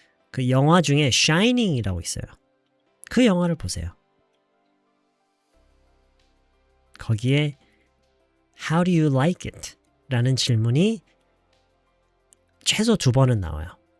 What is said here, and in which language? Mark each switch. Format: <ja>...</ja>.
<ko>그 영화 중에 Shining이라고 있어요. 그 영화를 보세요.</ko> <en>거기에 How do you like it?</en> <ko>라는 질문이 최소 2번은 나와요.</ko>